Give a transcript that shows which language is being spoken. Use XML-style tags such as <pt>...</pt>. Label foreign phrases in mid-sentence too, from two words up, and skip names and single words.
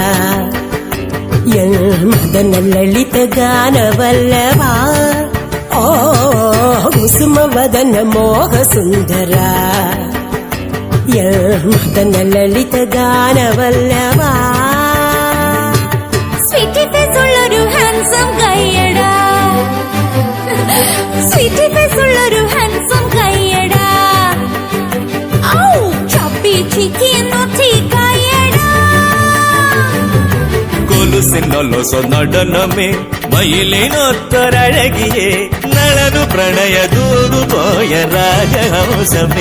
<kn>ಮದನ ಲಲಿತ ಗಾನವಲ್ಲವ. ಓ ಕುಸುಮವದನ ಮೋಹ ಸುಂದರ ಮದನ ಲಲಿತ ಗಾನವಲ್ಲವ.</kn> <en>sweety face</en> <ml>ഉള്ളൊരു ഹാൻസം കയ്യടാ,</ml> <en>sweety face</en> <ml>ഉള്ളൊരു ഹാൻസം കയ്യടാ. ഔ</ml> <en>chubby cheeky naughty</en> <ml>കയ്യടാ. കൊലുസിനൊലൊസ നടനമേ മയിലിനൊത്തൊരഴകിയേ നളനു പ്രണയ ദൂതുപോയ രാജഹംസമേ.</ml>